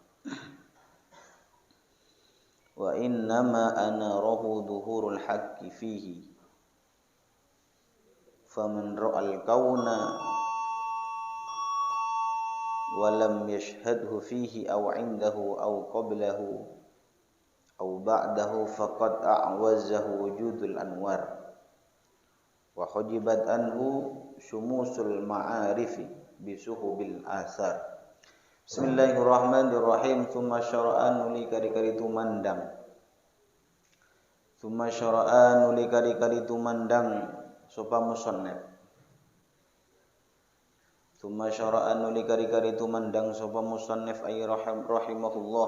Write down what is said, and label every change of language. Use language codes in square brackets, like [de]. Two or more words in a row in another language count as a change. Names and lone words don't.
[ar] وإنما أناره ظهور الحق فيه فمن رأى الكون ولم يشهده فيه أو عنده أو قبله أو بعده فقد أعوزه وجود الأنوار وحجبت عنه شموس المعارف بسحب الآثار. بسم الله الرحمن الرحيم. ثم شرع [jv] nuli kari-kari tumandang. [ar] ثم شرع [jv] nuli kari-kari tumandang sapa musannaf. [ar] ثم شرع [jv] nuli kari-kari tumandang sapa musannaf [ar] أي رحمه الله.